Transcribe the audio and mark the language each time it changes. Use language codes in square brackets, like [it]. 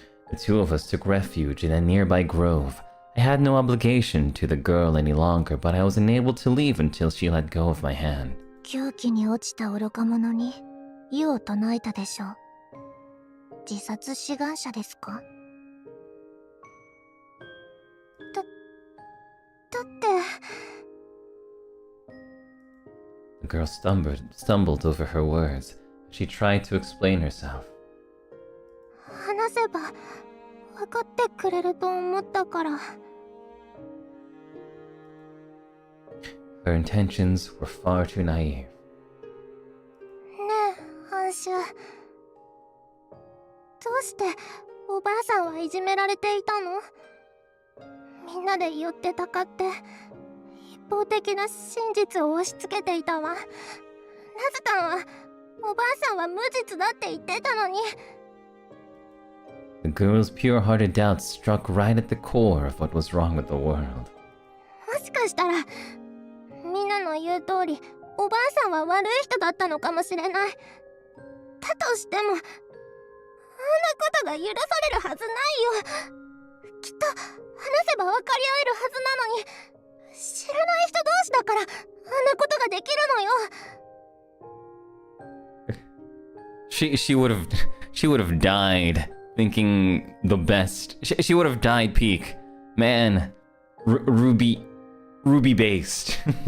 [en] The two of us took refuge in a nearby grove. I had no obligation to the girl any longer, but I was unable to leave until she let go of my hand. [ja] 狂気に落ちた愚か者に異を唱えたでしょう。自殺志願者ですか? だって [en] The girl stumbled over her words. She tried to explain herself. [ja] 話せば分かってくれると思ったから。 [en] Her intentions were far too naive. [ja] ねえ、アンシュ。どうしておばあさんはいじめられていたの？みんなで寄ってたかって一方的な真実を押し付けていたわ。ナズタンはおばあさんは無実だって言ってたのに。 [en] The girl's pure-hearted doubts struck right at the core of what was wrong with the world. [ja] もしかしたらみんなの言う通りおばあさんは悪い人だったのかもしれない。だとしてもあんなことが許されるはずないよ。きっと話せば分かり合えるはずなのに、知らない人同士だからあんなことができるのよ。 [en] She would have died thinking the best. She would have died peak. Man, Ruby based.